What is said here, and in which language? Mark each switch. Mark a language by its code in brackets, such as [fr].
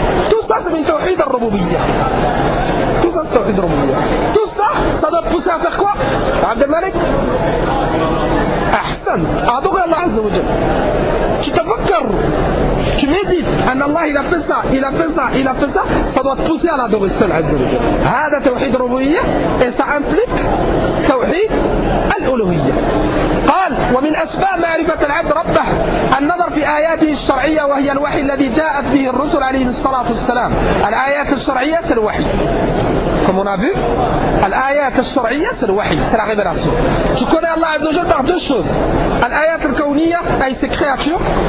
[fr] Tout ça c'est [ar] من توحيد الربوبية. [fr] Tout ça c'est توحيد الربوبية. Tout ça ça doit pousser à faire quoi عبد الملك [ar] أحسنت أدعو الله عز وجل. [fr] Tu t'affectes, tu médites. [ar] أن الله [fr] il a fait ça, il a fait ça, il a fait ça. Ça doit te pousser à l'adorer seul, عز وجل. [ar] هذا توحيد الربوبية [fr] et ça implique [ar] توحيد الألوهية. قال ومن أسباب معرفة العبد ربه النظر في آياته الشرعية وهي الوحي الذي جاءت به الرسل عليهم الصلاة والسلام. الآيات الشرعية هي الوحي. [fr] Comme on a vu, l'ayat al-shar'iyya, c'est le wahi, c'est la révélation. Tu connais Allah Azza wa Jalla par deux choses. L'ayat al-kawniyya, aïe ses créatures.